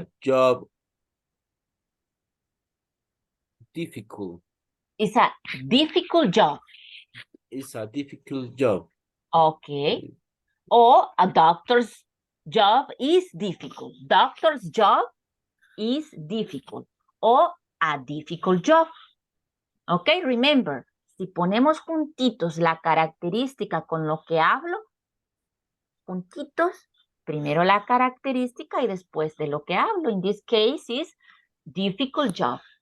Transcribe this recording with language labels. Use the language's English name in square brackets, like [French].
[English] a job difficult. It's a difficult job. It's a difficult job. Okay. Or a doctor's job is difficult. Doctor's job is difficult. Or a difficult job. Okay, remember, [Spanish] si ponemos juntitos la característica con lo que hablo, juntitos, primero la característica y después de lo que hablo. [English] In this case is difficult job.